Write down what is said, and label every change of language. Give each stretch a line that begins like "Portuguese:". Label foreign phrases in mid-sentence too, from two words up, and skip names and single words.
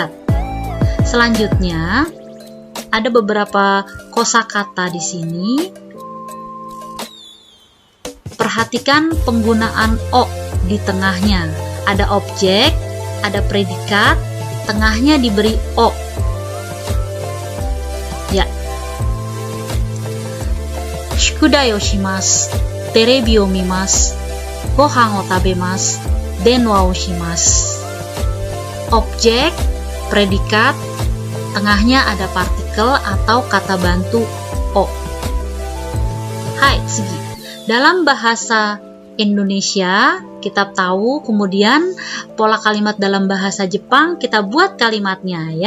Indonesian: Selanjutnya, ada beberapa kosakata di sini. Perhatikan penggunaan o di tengahnya. Ada objek, ada predikat, tengahnya diberi o. Ya.
Japanese: 宿題をします、テレビを見ます、ご飯を食べます、電話をします.
Indonesian: Objek, predikat, tengahnya ada partikel atau kata bantu o.
Japanese: はい、次.
Indonesian: Dalam bahasa Indonesia, kita tahu, kemudian pola kalimat dalam bahasa Jepang, kita buat kalimatnya ya.